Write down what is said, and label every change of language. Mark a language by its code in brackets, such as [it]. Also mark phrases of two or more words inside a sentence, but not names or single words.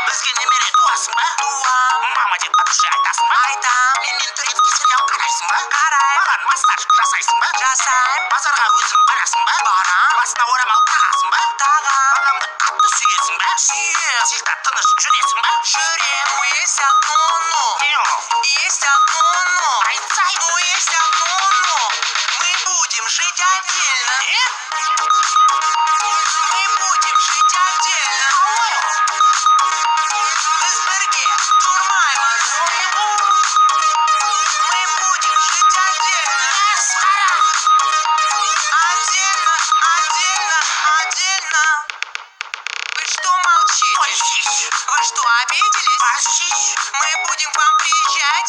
[kk] Бізге немере туасың ба? Туам. Мама деп [ru] от души [kk] айтасың ба? Айтам. Менімен [ru] турецкий сериал [kk] қарайсың ба? Қарайм. Маған массаж жасайсың ба? Жасайм. Базарға өзің барасың ба? Барам. Басына орамал тағасың ба? Тағам. Баламды қатты сүйесің ба? Сүйем. Сиқта тыныш жүресің ба? Жүрем. [ru] Но есть одно но. [kk] Не ол? [ru] Есть одно но. [kk] Айтсай. [ru] Но есть одно но. Мы будем жить отдельно. [kk] Не? [ru] Мы будем жить отдельно. [kk] Қалай ол? Біз бірге тұрмаймыз. [ru] Мы будем жить отдельно. [kk] Масқара. [ru] Отдельно, отдельно, отдельно. Вы что молчите? Пощищ. Вы что, обиделись? Пощищ. Мы будем к вам приезжать,